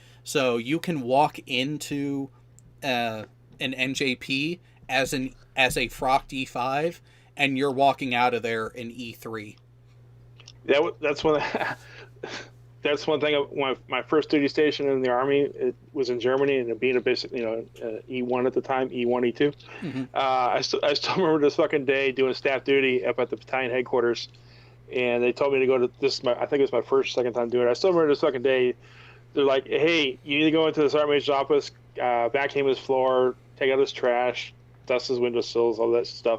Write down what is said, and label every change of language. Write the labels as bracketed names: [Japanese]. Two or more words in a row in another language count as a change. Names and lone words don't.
[English] So you can walk into an NJP as a frocked E5, and you're walking out of there in E3. That's one. That's one thing. My first duty station in the Army, it was in Germany, and it being a basic, E1 at the time, E1, E2. Mm-hmm. I still remember this fucking day doing staff duty up at the battalion headquarters, and they told me to go to this. I think it was my second time doing it. I still remember this fucking day. They're like, "Hey, you need to go into the sergeant major's office, vacuum his floor, take out his trash, dust his windowsills, all that stuff."